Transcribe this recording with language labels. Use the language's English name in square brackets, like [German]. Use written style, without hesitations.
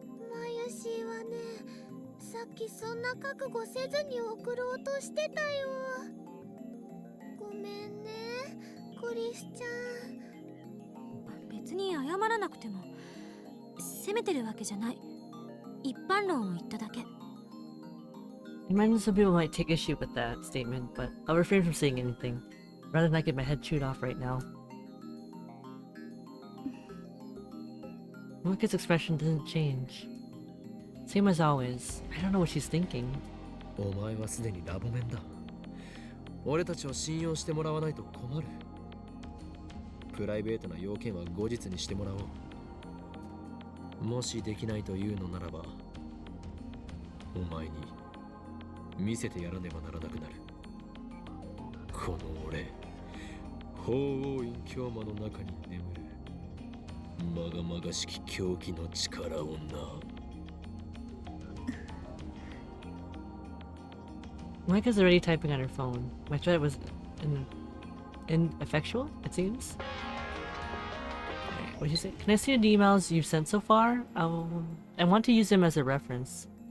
[Japanese] マユシーはね、さっきそんな覚悟せずに送ろうとしてたよ。ごめんね、クリスちゃん。別に謝らなくても責めてるわけじゃない。一般論を言っただけ。 [English] I imagine some people might take issue with that statement, but I'll refrain from saying anything, rather than I get my head chewed off right now. Moika's expression doesn't change. Same as always. I don't know what she's thinking. [Japanese] お前はすでにラボメンだ。俺たちを信用してもらわないと困る。プライベートな要件は後日にしてもらおう。もしできないというのならば、お前に見せてやらねばならなくなる。この俺、法王院京魔の中に眠るまがまがしき狂気の力をな。 [English] Moika's already typing on her phone. My threat was ineffectual, it seems. What did you say? Can I see the emails you've sent so far? I want to use them as a reference.